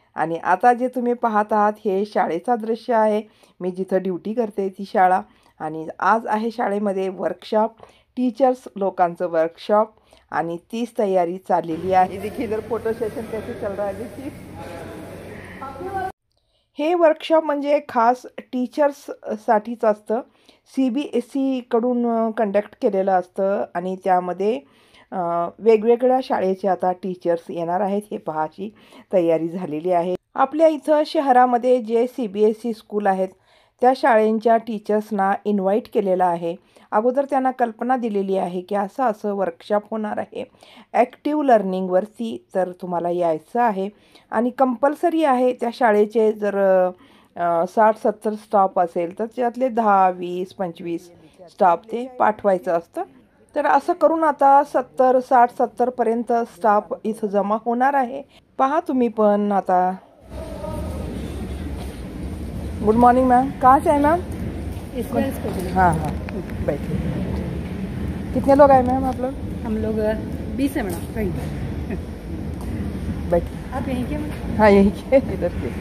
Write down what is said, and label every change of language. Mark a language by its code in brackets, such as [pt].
[mr] आणि आता जे तुम्ही पाहत आहात हे शाळेचा दृश्य आहे. मी जिथं ड्युटी करते ती शाळा. आणि आज आहे शाळेमध्ये वर्कशॉप, टीचर्स लोकांचं वर्कशॉप आणि तीच तयारी चाललेली आहे. [hi] देखील इधर फोटो सेशन कैसे चल रहा है देखिए. [mr] हे वर्कशॉप म्हणजे खास टीचर्ससाठीच असतं. CBSE कडून कंडक्ट केलेलं असतं आणि त्यामध्ये वेगवेगळ्या शाळेचे आता टीचर्स येणार आहेत. हे पहाची तयारी झालेली आहे. आपल्या इथं शहरामध्ये जे CBSE स्कूल आहेत त्या शाळेंच्या टीचर्सना इन्व्हाइट केलेलं आहे. अगोदर त्यांना कल्पना दिलेली आहे की असं वर्कशॉप होणार आहे ॲक्टिव्ह लर्निंगवरती, तर तुम्हाला यायचं आहे. आणि कंपल्सरी आहे त्या शाळेचे जर 60-70 स्टाफ असेल तर त्यातले 10, 20, 25 स्टाफ ते पाठवायचं असतं. तर असं करून आता 70, 60, 70पर्यंत स्टाफ इथं जमा होणार आहे. पहा तुम्ही पण आता. [hi] गुड मॉर्निंग मैम, कहाँ से है मैम? हाँ हाँ, बैठिए. कितने लोग आए मैम आप लोग? हम लोग 20 है मैडम. बैठिए. आप यहीं के? हाँ यहीं के, इधर के.